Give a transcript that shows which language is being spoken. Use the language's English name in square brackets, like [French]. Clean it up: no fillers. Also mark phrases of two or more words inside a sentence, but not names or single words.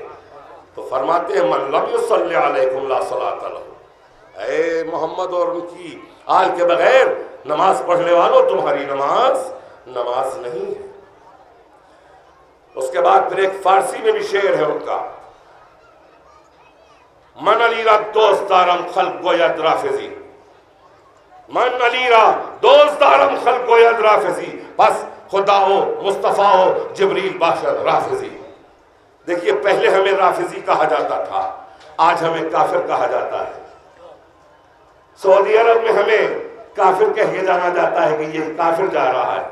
[Urdu] تو فرماتے ہیں [Arabic] من لم یصلی علیکم لا صلاۃ لہ، [Urdu] اے محمد اور ان کی آل کے بغیر نماز پڑھنے والوں تمہاری نماز نہیں ہے۔ اس کے بعد پھر ایک فارسی میں بھی شعر ہے ان کا، [Persian] من علی را دوست دارم خلق گوید رافضی، من علی را دوست دارم خلق گوید رافضی، بس خدا ہو مصطفیٰ ہو جبریل باشد رافضی۔ [Urdu] دیکھیے پہلے ہمیں رافضی کہا جاتا تھا، آج ہمیں کافر کہا جاتا ہے۔ سعودی عرب میں ہمیں کافر کہہ کے جانا جاتا ہے کہ یہ کافر جا رہا ہے۔